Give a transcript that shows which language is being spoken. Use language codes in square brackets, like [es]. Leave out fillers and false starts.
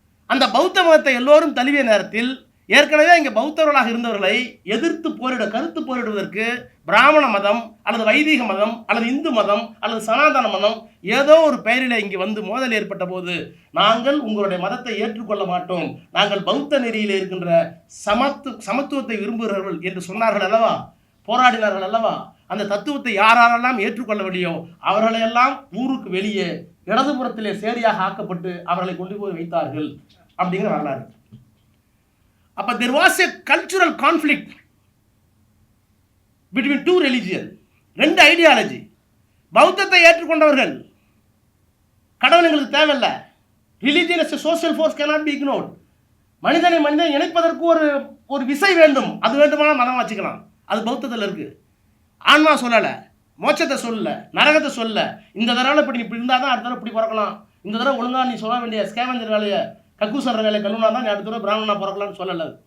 [ta] அந்த பௌத்த மதத்தை எல்லோரும் தழுவிய நேரத்தில் ஏற்கனவே இங்கே பௌத்தர்களாக இருந்தவர்களை எதிர்த்து கருத்து போரிடுவதற்கு பிராமண மதம் அல்லது வைதீக மதம் அல்லது இந்து மதம் அல்லது சனாதன மதம் ஏதோ ஒரு பெயரில் இங்கே வந்து மோதல் ஏற்பட்ட போது, நாங்கள் உங்களுடைய மதத்தை ஏற்றுக்கொள்ள மாட்டோம், நாங்கள் பௌத்த நெறியில் இருக்கின்ற சமத்துவத்தை விரும்புகிறவர்கள் என்று சொன்னார்கள் அல்லவா, போராடினார்கள் அல்லவா. அந்த தத்துவத்தை யாரெல்லாம் ஏற்றுக்கொள்ளவில்லையோ அவர்களையெல்லாம் ஊருக்கு வெளியே இடதுபுறத்திலே சேரியாக ஆக்கப்பட்டு அவர்களை கொண்டு போய் வைத்தார்கள் அப்படிங்கிற வரலாறு. [en] அப்ப there was a cultural conflict between two religion, 2 ideology. [ta] பௌத்தத்தை ஏற்றுக்கொண்டவர்கள் கடவுள் எங்களுக்கு தேவையில்லை, [en] religion as a social force cannot be ignored, [ta] மனிதனை இணைப்பதற்கு ஒரு விசை வேண்டும், அது வேண்டுமானால் மதம் வச்சுக்கலாம், அது பௌத்தத்தில் இருக்கு. ஆன்மா சொல்லலை, மோட்சத்தை சொல்லல, நரகத்தை சொல்லல, இந்த தடவை இப்படி இருந்தால் தான் அடுத்த தடவை இப்படி பிறக்கலாம், இந்த தடவை ஒழுங்காக நீ சொல்ல வேண்டிய ஸ்கேவஞ்சர் வேலையை கக்கூசர் வேலை கல்லுனா தான் அடுத்த தடவை பிராமணனா பிறக்கலாம்னு சொல்லலை.